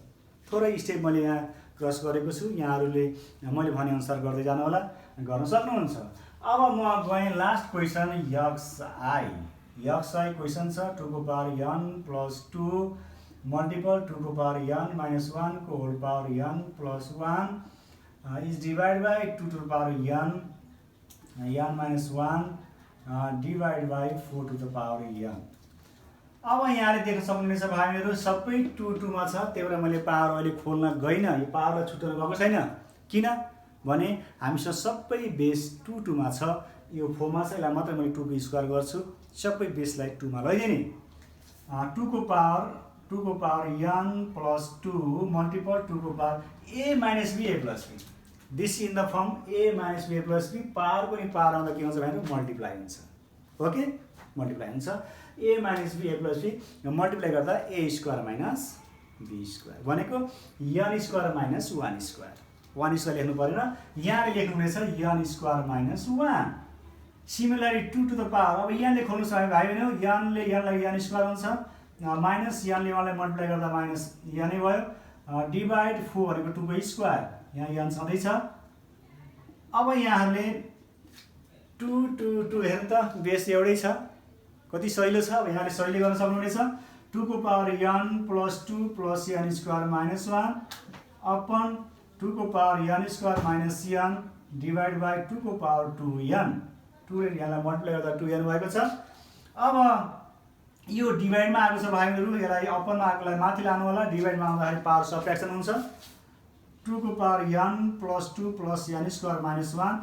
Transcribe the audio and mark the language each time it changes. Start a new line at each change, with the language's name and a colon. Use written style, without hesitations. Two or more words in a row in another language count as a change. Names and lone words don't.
Nepali: थोरै स्टेप मैले यहाँ क्रस गरेको छु, यहाँहरूले मैले भनेअनुसार गर्दै जानु होला, गर्न सक्नुहुन्छ। अब म गएँ
English: last question xi question छ 2 को power n plus 2 multiple 2 को power n minus 1 को whole power n plus 1 is divide by 2 to the power n n minus 1 divide by 4 to the power n.
Nepali: अब यहाँले देख्न सक्नुहुनेछ भाइहरू सबै 2 2 मा छ, त्यही भएर मैले पावर अहिले खोल्न गइनँ, यो पावरलाई छुट्याउन गएको छैन। किन भने हामीसँग सबै बेस 2 2 मा छ, यो 4 मा छ, यसलाई मात्रै मैले 2 को स्क्वायर गर्छु, सबै बेसलाई 2 मा लैदिने।
English: 2 को power n plus 2 multiple 2 को power a minus b a plus b, this in the form a minus b a plus b।
Nepali: पावर पनि पावर आउँदा के हुन्छ भने मल्टिप्लाई हुन्छ, ओके मल्टिप्लाई हुन्छ।
English: a minus b a plus b multiply
Nepali: गर्दा
English: a square minus b square
Nepali: भनेको
English: n square minus 1 square, 1 square
Nepali: लेख्नु परेन, यहाँ लेख्नुहुनेछ
English: n square minus 1.
Nepali: सिमिलरली
English: 2 to the power,
Nepali: अब यहाँले खोल्नु छ भाइ बहिनी, n ले n लाई
English: n square
Nepali: हुन्छ, माइनस n ले 1 लाई मल्टिप्लाई गर्दा माइनस n नै भयो, डिभाइड 4 भनेको 2 को स्क्वायर, यहाँ n छँदैछ। अब यहाँहरूले 2 2 2 हेर्नु त बेस एउटै छ, कति सजिलो छ। अब यहाँले सजिलो गर्न सक्नुहुनेछ,
English: 2 को power n plus 2 plus n square minus 1 upon 2 को power n square minus n divide by 2 को power 2n,
Nepali: 2 ले यहाँलाई मल्टिप्लाई गर्दा 2n भएको छ। अब यो डिभाइडमा आएको छ भाइहरू, यसलाई अपनमा आएकोलाई माथि लानु होला, डिभाइडमा आउँदाखेरि पावर सबट्र्याक्सन हुन्छ,
English: 2 को power n plus 2 plus n square minus 1।